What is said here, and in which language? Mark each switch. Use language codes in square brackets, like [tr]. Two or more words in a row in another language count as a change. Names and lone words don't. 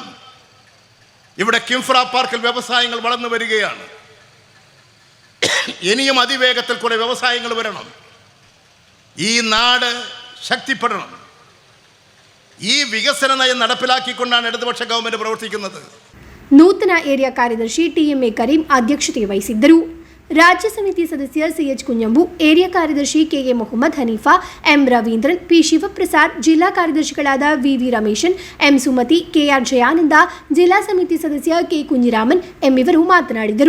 [ml] ഇവിടെ കിംഫ്ര പാർക്കിൽ വ്യവസായങ്ങൾ വളർന്നു വരികയാണ്. ഇനിയും അതിവേഗത്തിൽ കുറെ വ്യവസായങ്ങൾ വരണം. ഈ നാട് ശക്തിപ്പെടണം. ഈ വികസന നയം നടപ്പിലാക്കിക്കൊണ്ടാണ് ഇടതുപക്ഷ ഗവൺമെൻറ് പ്രവർത്തിക്കുന്നത്. [kn] ನೂತನ ಏರಿಯಾ ಕಾರ್ಯದರ್ಶಿ TMA ಕರೀಂ ಅಧ್ಯಕ್ಷತೆ ವಹಿಸಿದ್ದರು. ರಾಜ್ಯ ಸಮಿತಿ ಸದಸ್ಯ CH ಕುಂಜಂಬು, ಏರಿಯಾ ಕಾರ್ಯದರ್ಶಿ KA ಮೊಹಮ್ಮದ್ ಹನೀಫಾ, M ರವೀಂದ್ರನ್, P ಶಿವಪ್ರಸಾದ್, ಜಿಲ್ಲಾ ಕಾರ್ಯದರ್ಶಿಗಳಾದ VV ರಮೇಶನ್, M ಸುಮತಿ, KR ಜಯಾನಂದ, ಜಿಲ್ಲಾ ಸಮಿತಿ ಸದಸ್ಯ K ಕುಂಜಿರಾಮನ್ ಇವರು ಮಾತನಾಡಿದರು.